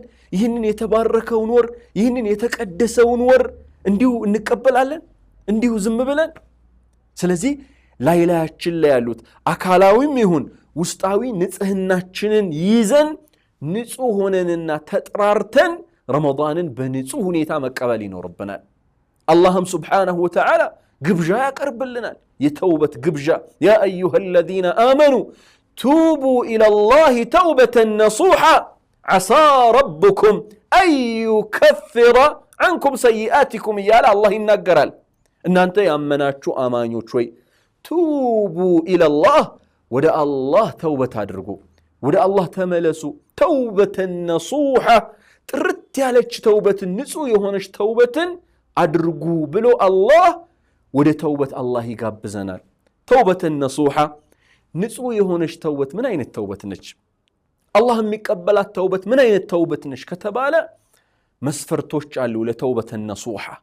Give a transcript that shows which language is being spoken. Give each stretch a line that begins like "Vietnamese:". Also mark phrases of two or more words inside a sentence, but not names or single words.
Amharic: ይህንን የተባረከውን ወር ይህንን የተቀደሰውን ወር እንዲሁ እንቀበላለን እንዲሁ ዝም ብለን ስለዚህ ላይላያችን ላይ ያሉት አካላዊም ይሁን ውስጣዊ ንጽህናችንን ይዘን ንጹህ ሆነንና ተጥራርተን ረመዳንን በንጹህ ሁኔታ መቀበል ይኖርብናል አላህም
Arabic: سبحانه وتعالى
Amharic: ግብዣ ያቀርብልናል የተውበት ግብዣ
Arabic: يا أيها الذين آمنوا توبوا إلى الله توبة نصوحا عسى ربكم أن يكفر عنكم سيئاتكم يا الله
Amharic: ይናገራል እናንተ ያመናችሁ አማኞች ሆይ
Arabic: توبوا إلى الله
Amharic: ወደ አላህ ተውበት አድርጉ ወደ አላህ ተመለሱ
Arabic: توبة نصوحا
Amharic: ጥርት ያለች ተውበትን ንጹህ የሆነች ተውበትን አድርጉ ብሎ አላህ ወደ ተውበት አላህ ይጋብዘናል
Arabic: توبة نصوحا
Amharic: ንጹህ የሆነች ተውበት ምን አይነት ተውበት ነች አላህ የሚቀበላት ተውበት ምን አይነት ተውበት ነች ከተባለ መስፈርቶች አሉ ለተውበተ ነሱሃ